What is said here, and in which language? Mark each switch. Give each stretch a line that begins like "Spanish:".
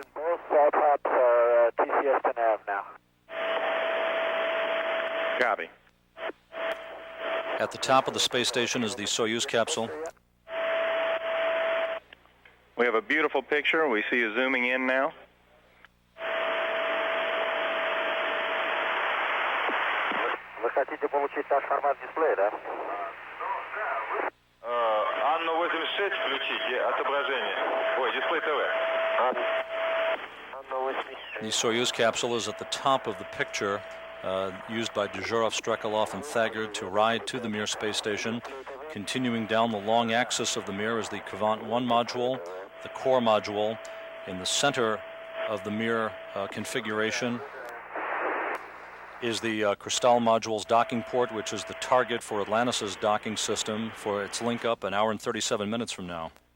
English: Both side hops are TCS to nav now. Copy. At the top of the space station is the Soyuz capsule. We have a beautiful picture. We see you zooming in now.
Russian: Вы хотите получить наш формат дисплея, да? Анну 86 включите, отображение. Ой, дисплей ТВ.
English: The Soyuz capsule is at the top of the picture used by Dezhurov, Strekalov, and Thagard to ride to the Mir space station. Continuing down the long axis of the Mir is the Kvant 1 module, the core module. In the center of the Mir configuration is the Crystal module's docking port, which is the target for Atlantis' docking system for its link up an hour and 37 minutes from now.